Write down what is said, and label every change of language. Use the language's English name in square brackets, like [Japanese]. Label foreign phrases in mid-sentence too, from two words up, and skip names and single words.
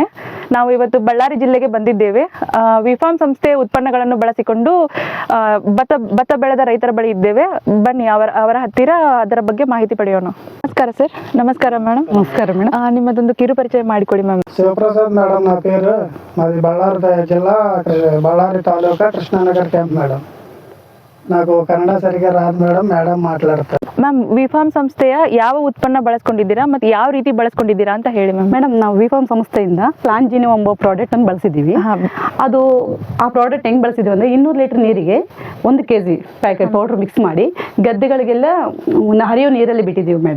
[Kannada] ನಾವು ಇವತ್ತು ಬಳ್ಳಾರಿ ಜಿಲ್ಲೆಗೆ ಬಂದಿದ್ದೇವೆ. ವಿಫಾರ್ಮ್ ಸಂಸ್ಥೆ ಉತ್ಪನ್ನಗಳನ್ನು ಬಳಸಿಕೊಂಡು ಭತ್ತ ಬೆಳೆದ ರೈತರ ಬಳಿ ಇದ್ದೇವೆ. ಬನ್ನಿ ಅವರ ಹತ್ತಿರ ಅದರ ಬಗ್ಗೆ ಮಾಹಿತಿ ಪಡೆಯೋಣ. ನಮಸ್ಕಾರ ಸರ್. ನಮಸ್ಕಾರ ಮೇಡಮ್. ನಮಸ್ಕಾರ ಮೇಡಮ್. ನಿಮ್ಮದೊಂದು ಕಿರು ಪರಿಚಯ ಮಾಡಿಕೊಡಿ ಮ್ಯಾಮ್. [Telugu] ಶಿವಪ್ರಸಾದ್ ಮೇಡಮ್ నా పేరు. మాది బళ్ళారి జిల్లా, బళ్ళారి తాలూకా కృష్ణానగర్ క్యాంప్ మేడం. నాకు కన్నడ సరిగా రాదు మేడమ్ ಮಾತಾಡ್ತಾರೆ. [Kannada] ಮ್ಯಾಮ್, ವಿಫಾರ್ಮ್ ಸಂಸ್ಥೆಯ ಯಾವ ಉತ್ಪನ್ನ ಬಳಸ್ಕೊಂಡಿದ್ದೀರಾ ಮತ್ತು ಯಾವ ರೀತಿ ಬಳಸ್ಕೊಂಡಿದ್ದೀರಾ ಅಂತ ಹೇಳಿ ಮ್ಯಾಮ್. ಮೇಡಮ್, ನಾವು ವಿಫಾರ್ಮ್ ಸಂಸ್ಥೆಯಿಂದ ಪ್ಲಾನ್ ಜಿನೋ ಎಂಬ ಪ್ರಾಡಕ್ಟ್ ಅನ್ನು ಬಳಸಿದ್ದೀವಿ. ಅದು ಆ ಪ್ರಾಡಕ್ಟ್ ಹೆಂಗೆ ಬಳಸಿದ್ದೀವಿ ಅಂದರೆ 200 ಲೀಟರ್ ನೀರಿಗೆ 1 kg ಪ್ಯಾಕೆಟ್ ಪೌಡ್ರ್ ಮಿಕ್ಸ್ ಮಾಡಿ ಗದ್ದೆಗಳಿಗೆಲ್ಲ ಹರಿಯೋ ನೀರಲ್ಲಿ ಬಿಟ್ಟಿದ್ದೀವಿ ಮೇಡಮ್.